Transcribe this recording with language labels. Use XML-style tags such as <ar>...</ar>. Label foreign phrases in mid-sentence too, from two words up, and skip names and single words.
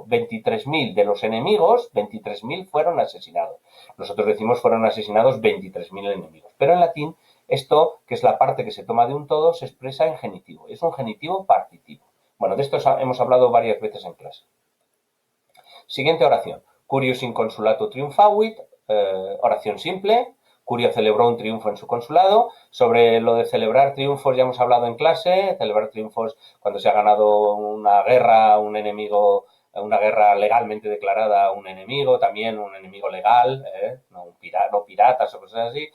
<es>23.000 de los enemigos, 23.000 fueron asesinados. Nosotros decimos fueron asesinados 23.000 enemigos. Pero en latín, esto, que es la parte que se toma de un todo, se expresa en genitivo. Es un genitivo partitivo. Bueno, de esto hemos hablado varias veces en clase. Siguiente oración.</es> <la>Curius in consulato triumfavit,</la> <es>oración simple. Curio celebró un triunfo en su consulado. Sobre lo de celebrar triunfos ya hemos hablado en clase. Celebrar triunfos cuando se ha ganado una guerra, un enemigo, una guerra legalmente declarada a un enemigo, también un enemigo legal, no piratas o cosas así.</es>